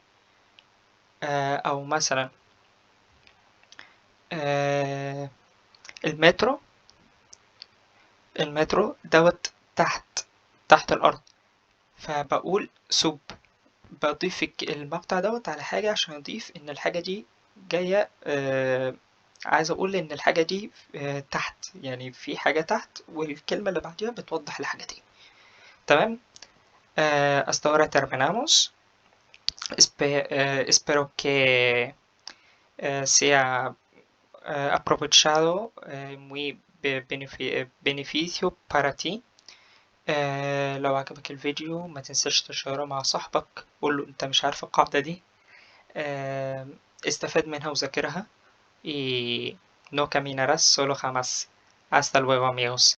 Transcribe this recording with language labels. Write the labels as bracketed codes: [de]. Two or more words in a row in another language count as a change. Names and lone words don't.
[ar] أو مثلا المترو المترو دوت تحت الأرض، فبقول سوب، بضيف المقطع دوت على حاجة عشان أضيف إن الحاجة دي جاية عايز أقول إن الحاجة دي تحت، يعني في حاجة تحت والكلمة اللي بعديها بتوضح الحاجة دي. تمام. [es] hasta ahora terminamos. Espero que sea aprovechado, muy beneficio para ti. [ar] لو عجبك الفيديو ما تنساش تشيره مع صاحبك، قوله انت مش عارف القاعدة دي، آه، استفاد منها وذاكرها [es] y no caminarás solo jamás. Hasta luego amigos.